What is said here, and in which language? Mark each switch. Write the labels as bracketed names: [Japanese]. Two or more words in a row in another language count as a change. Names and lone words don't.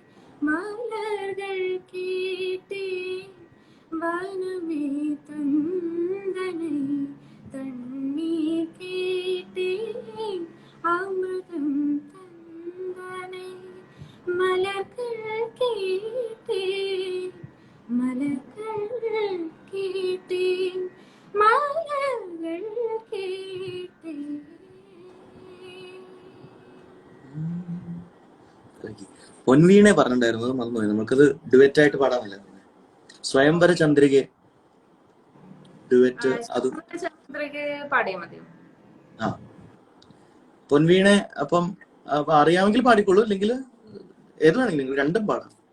[Tamil] மலர்கள் கேட்டேன் வனமே தந்தனை தண்ணீர் கேட்டேன் அமிர்தம் தந்தனை மலர்கள் கேட்டேன் மலர்கள் கேட்டேன் மலர்கள் கேட்டேன். [Malayalam] പൊൻവീണെ പറഞ്ഞിട്ടുണ്ടായിരുന്നത് മറന്നുപോയി. നമുക്കത് ഡുവറ്റ് ആയിട്ട് പാടാമല്ല. സ്വയംവര ചന്ദ്രിക ഡുവറ്റ് അത് പാടിയാ മതി. പൊൻവീണെ അപ്പം അറിയാമെങ്കിൽ പാടിക്കോളൂ, അല്ലെങ്കിൽ ഏത് വേണമെങ്കിലും നിങ്ങൾ രണ്ടും പാടാം.